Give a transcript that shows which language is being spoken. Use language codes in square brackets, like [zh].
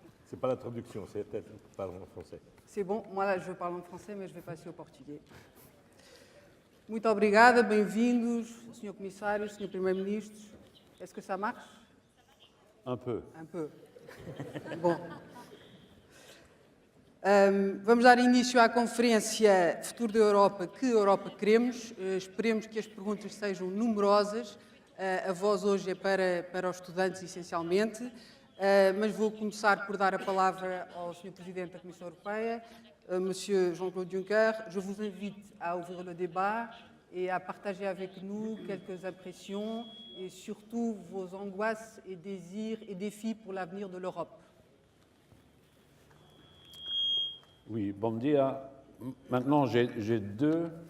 [fr] C'est pas la traduction, c'est peut-être parler en français. C'est bon, moi là je parle en français, mas je vais passer au português. [pt] Muito obrigada, bem-vindos, Sr. Comissário, Sr. Primeiro-Ministro. [fr] Est-ce que ça marche? Un peu. Un peu. Bom. [pt] Vamos dar início à conferência Futuro da Europa, que Europa queremos. Esperemos que as perguntas sejam numerosas. A voz hoje é para os estudantes, essencialmente, mas vou começar por dar a palavra ao Sr. Presidente da Comissão Europeia, Monsieur Jean-Claude Juncker. [fr] Je vous invite à ouvrir le débat et à partager avec nous quelques impressions et surtout vos angoisses et désirs et défis pour l'avenir de l'Europe. Oui, bon dia. Maintenant, j'ai deux.